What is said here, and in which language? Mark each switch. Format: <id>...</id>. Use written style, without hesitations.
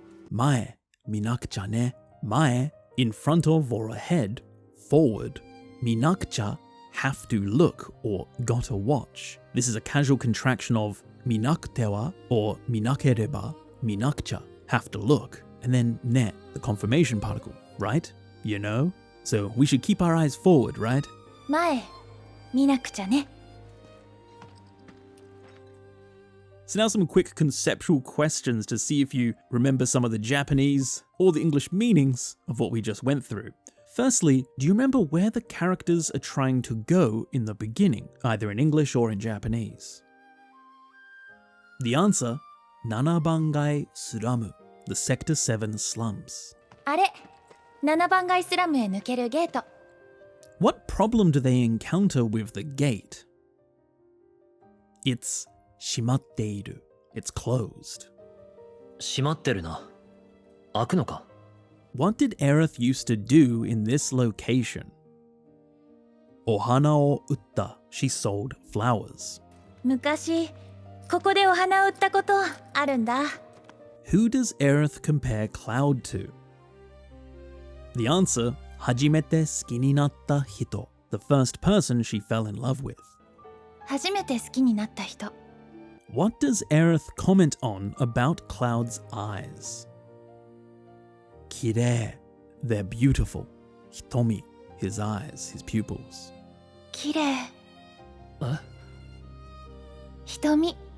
<ja>前、見なくちゃね。</ja> <en>前, in front of or ahead, forward. 見なくちゃ have to look or gotta watch. This is a casual contraction of minakute or minakereba, minakucha, have to look, and then ne, the confirmation particle, right? You know? So we should keep our eyes forward, right?</en> <ja>前見なくちゃね。</ja> <en>So now some quick conceptual questions to see if you remember some of the Japanese or the English meanings of what we just went through. Firstly, do you remember where the characters are trying to go in the beginning, either in English or in Japanese? The answer, Nanabangai Suramu, the Sector 7 slums.</en> <ja>あれ、7番街スラムへ抜けるゲート。</ja> <en>What problem do they encounter with the gate? It's shimatteiru. It's closed.</en> <ja>閉まってるな。開くのか。</ja> <en>What did Aerith used to do in this location?</en> <ja>Ohana o utta.</ja> <en>She sold flowers.</en> <ja>昔ここでお花を売ったことあるんだ。</ja> <en>Who does Aerith compare Cloud to? The answer,</en> <ja>hajimete suki ni natta hito.</ja> <en>The first person she fell in love with.</en> <ja>初めて好きになった人。</ja> <en>What does Aerith comment on about Cloud's eyes? Kirei. They're beautiful. Hitomi. His eyes, his pupils.</en> <ja>綺麗。え？瞳。</ja>